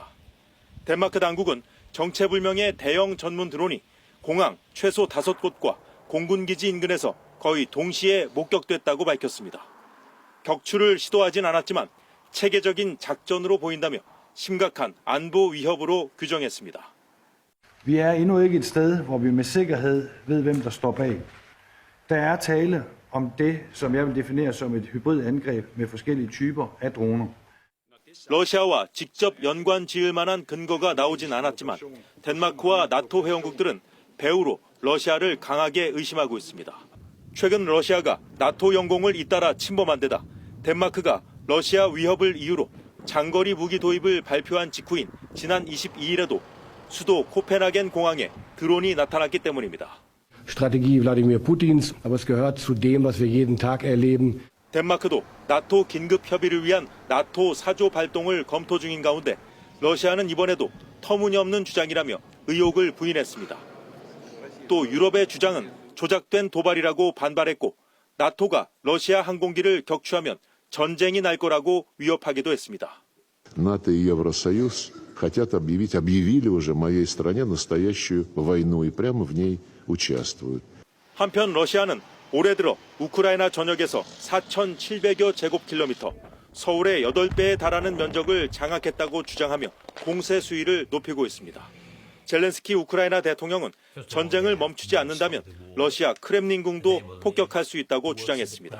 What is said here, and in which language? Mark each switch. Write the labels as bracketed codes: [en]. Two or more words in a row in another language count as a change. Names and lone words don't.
[ko] 덴마크 당국은 정체불명의 대형 전문 드론이 공항 최소 5곳과 공군기지 인근에서 거의 동시에 목격됐다고 밝혔습니다. 격추를 시도하진 않았지만 체계적인 작전으로 보인다며 심각한 안보 위협으로 규정했습니다. [da] Vi er endnu ikke et sted, hvor vi med sikkerhed ved, hvem der står bag. Der er tale om det, som jeg vil definere som et hybridangreb med forskellige typer af droner. [ko] 러시아와 직접 연관 지을 만한 근거가 나오진 않았지만 덴마크와 나토 회원국들은 배후로 러시아를 강하게 의심하고 있습니다. 최근 러시아가 나토 영공을 잇따라 침범한 데다 덴마크가 러시아 위협을 이유로 장거리 무기 도입을 발표한 직후인 지난 22일에도 수도 코펜하겐 공항에 드론이 나타났기 때문입니다. [de] Strategie Wladimir Putins, aber es gehört zu dem, was wir jeden Tag erleben. [ko] 덴마크도 나토 긴급 협의를 위한 나토 4조 발동을 검토 중인 가운데 러시아는 이번에도 터무니없는 주장이라며 의혹을 부인했습니다. 또 유럽의 주장은 조작된 도발이라고 반발했고 나토가 러시아 항공기를 격추하면 전쟁이 날 거라고 위협하기도 했습니다. [ru] НАТО и Евросоюз объявили уже моей стране настоящую войну и прямо в ней участвуют. [ko] 한편 러시아는 올해 들어 우크라이나 전역에서 4,700여 제곱킬로미터, 서울의 8배에 달하는 면적을 장악했다고 주장하며 공세 수위를 높이고 있습니다. 젤렌스키 우크라이나 대통령은 전쟁을 멈추지 않는다면 러시아 크렘린궁도 폭격할 수 있다고 주장했습니다.